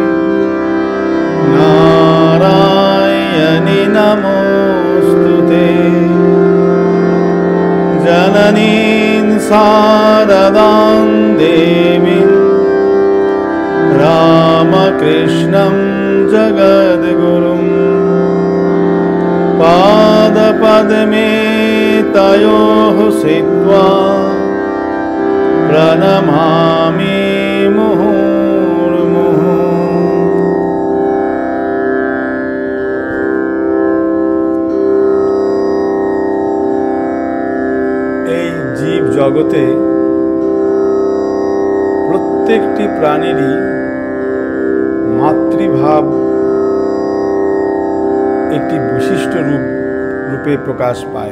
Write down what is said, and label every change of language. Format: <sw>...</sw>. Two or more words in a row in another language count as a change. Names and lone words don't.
<sa>नारायणि नमोऽस्तुते जननीं शारदां देवीं रामकृष्णं जगद्गुरुं पादपद्मे तयोः स्थित्वा प्रणमामि मुहुर्मुहुः।</sa> <bn>এই জীব জগতে প্রত্যেকটি প্রাণীরই মাতৃভাব একটি বিশিষ্ট রূপে প্রকাশ পায়।</bn>